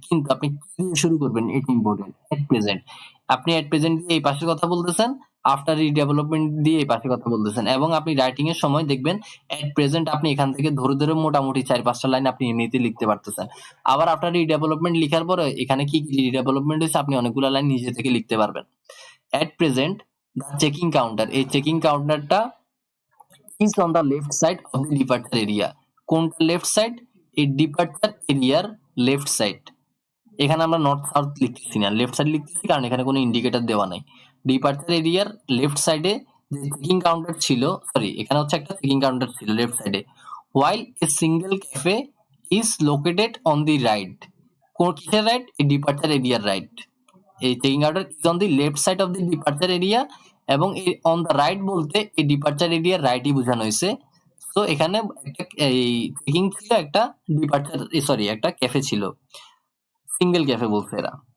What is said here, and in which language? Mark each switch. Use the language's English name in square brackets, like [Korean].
[Bangla] কিন্তু আপনি কি দিয়ে শুরু করবেন এটা ইম্পর্টেন্ট। এট প্রেজেন্ট, আপনি এট প্রেজেন্ট দিয়ে এই পাশে কথা বলতেছেন, আফটার রিডেভেলপমেন্ট দিয়ে এই পাশে কথা বলতেছেন, এবং আপনি রাইটিং এর সময় দেখবেন এট প্রেজেন্ট আপনি এখান থেকে ধরে ধরে মোটামুটি 4-5টা লাইন আপনি এমনিতে লিখতে পারতেছেন। আবার আফটার রিডেভেলপমেন্ট লিখার পরে এখানে কি কি রিডেভেলপমেন্ট হয়েছে আপনি অনেকগুলো লাইন নিজে থেকে লিখতে পারবেন। [English] at present the checking counter, [Bangla] এই checking কাউন্টারটা [English] is on the left side of the departure area। [Bangla] কোনটা লেফট সাইড? এই ডিপার্চার এরিয়ার লেফট সাইড। এখানে আমরা নর্থ সাউথ লিখতেছি না, লেফট সাইড লিখতেছি, কারণ এখানে কোনো ইন্ডিকেটর দেওয়া নাই। ডিপার্চার এরিয়ার লেফট সাইডে যে চেকিং কাউন্টার ছিল, সরি এখানে হচ্ছে একটা চেকিং কাউন্টার ছিল লেফট সাইডে। [English] while a single cafe is located on the right, [Bangla] কোন কিসের রাইট? এই ডিপার্চার এরিয়ার রাইট। এই [English] checking counter is on the left side of the departure area, [Bangla] এবং এই অন দা রাইট বলতে এই ডিপার্চার এরিয়ার রাইটই বোঝানো হয়েছে। তো এখানে একটা এই চেকিং ছিল, একটা ডিপার্চার, সরি একটা ক্যাফে ছিল, সিঙ্গেল ক্যাফে বলছে এরা।